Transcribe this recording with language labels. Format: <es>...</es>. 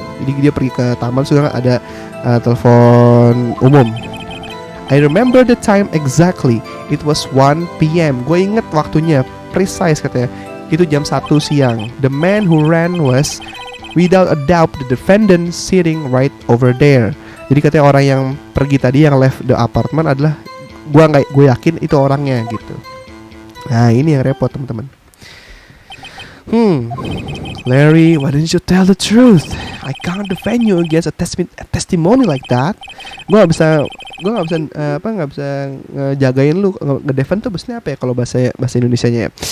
<id>Jadi dia pergi ke taman, terus gue ngeliat ada telepon umum.</id> <en>I remember the time exactly. It was 1 p.m.</en> <id>Gue inget waktunya precise katanya. Itu jam 1 siang.</id> <en>The man who ran was without a doubt the defendant sitting right over there.</en> <id>Jadi katanya orang yang pergi tadi, yang</id> <en>left the apartment</en> <id>adalah gue yakin itu orangnya gitu. Nah ini yang repot teman-teman.</id> <en>Larry, why didn't you tell the truth? I can't defend you against a testimony like that.</en> <id>Gue nggak bisa ngejagain lu. Ngedefend tuh biasanya apa ya kalau bahasa Indonesianya ya?</id>